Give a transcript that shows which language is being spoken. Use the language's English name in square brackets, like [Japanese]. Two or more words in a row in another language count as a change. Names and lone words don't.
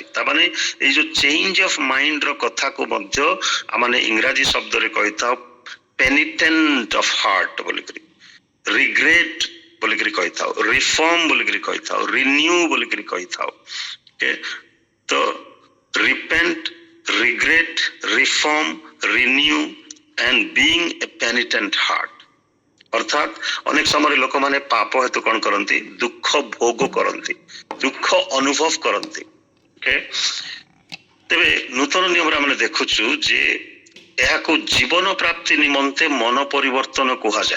[Odia] ତାମାନେ ଏଇ ଯୋଉ [English] change of mind [Odia] ର କଥାକୁ ମଧ୍ୟ ଆମେ ଇଂରାଜୀ ଶବ୍ଦରେ କହିଥାଉ [English] penitent of heart [Odia] ବୋଲିକରି, ରିଗ୍ରେଟ ବୋଲିକରି କହିଥାଉ, ରିଫର୍ମ ବୋଲିକରି କହିଥାଉ, ରିନ୍ୟୁ ବୋଲିକରି କହିଥାଉ। [English] ତ repent, regret, reform, renew and being a penitent heart, [Odia] ଅର୍ଥାତ୍ ଅନେକ ସମୟରେ ଲୋକମାନେ ପାପ ହେତୁ କ'ଣ କରନ୍ତି? ଦୁଃଖ ଭୋଗ କରନ୍ତି, ଦୁଃଖ ଅନୁଭବ କରନ୍ତି। ତେବେ ନୂତନ ନିୟମରେ ଆମେ ଦେଖୁଛୁ ଯେ ଏହାକୁ ଜୀବନ ପ୍ରାପ୍ତି ନିମନ୍ତେ ମନ ପରିବର୍ତ୍ତନ କୁହାଯାଏ।